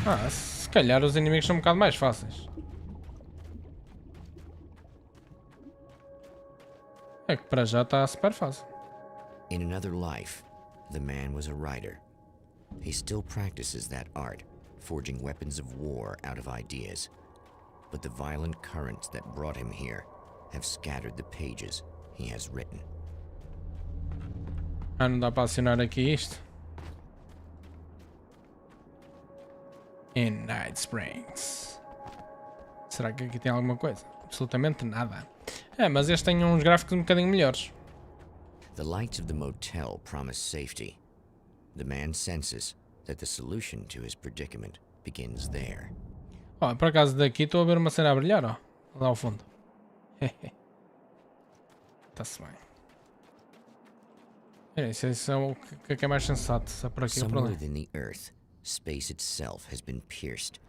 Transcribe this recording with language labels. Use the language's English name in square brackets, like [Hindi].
[Portuguese] Se calhar os inimigos são um bocado mais fáceis. É que para já está super fácil. [English] In another life, the man was a writer. He still practices that art, forging weapons of war out of ideas. But the violent currents that brought him here have scattered the pages he has written. [Portuguese] Ah, não dá para acionar aqui isto. [English] In Night Springs. [Portuguese] Será que aqui tem alguma coisa? Absolutamente nada. É, mas este tem uns gráficos um bocadinho melhores. [English] The lights of the motel promise safety. The man senses that the solution to his predicament begins there. [Portuguese] Ó, por acaso daqui estou a ver uma cena a brilhar, ó. Lá ao fundo. Está-se bem. Isso é o que é mais sensato. Se é por aqui ou por [English] Somewhere [Portuguese] ali. [English] within the earth, space itself has been pierced.